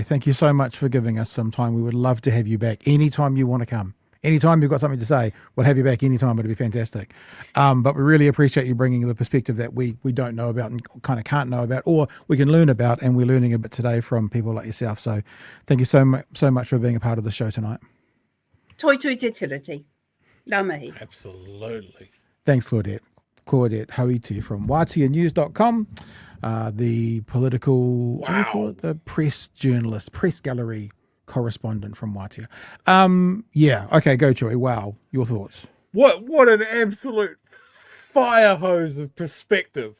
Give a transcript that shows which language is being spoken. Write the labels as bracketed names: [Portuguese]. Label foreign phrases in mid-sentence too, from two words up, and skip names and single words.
[English] Thank you so much for giving us some time. We would love to have you back anytime you want to come. Anytime you've got something to say, we'll have you back anytime. It'll be fantastic. But we really appreciate you bringing the perspective that we don't know about and kind of can't know about, or we can learn about, and we're learning a bit today from people like yourself. So thank you so much for being a part of the show tonight. [Māori] Toi tui te tiriti. Ngā mihi. [English] Absolutely. Thanks, Claudette. Claudette Hauiti from WaateaNews.com, the political, what do you call it? The press journalist, press gallery correspondent from Waatea. Yeah, okay, go Chewie. Wow, your thoughts? What an absolute fire hose of perspective.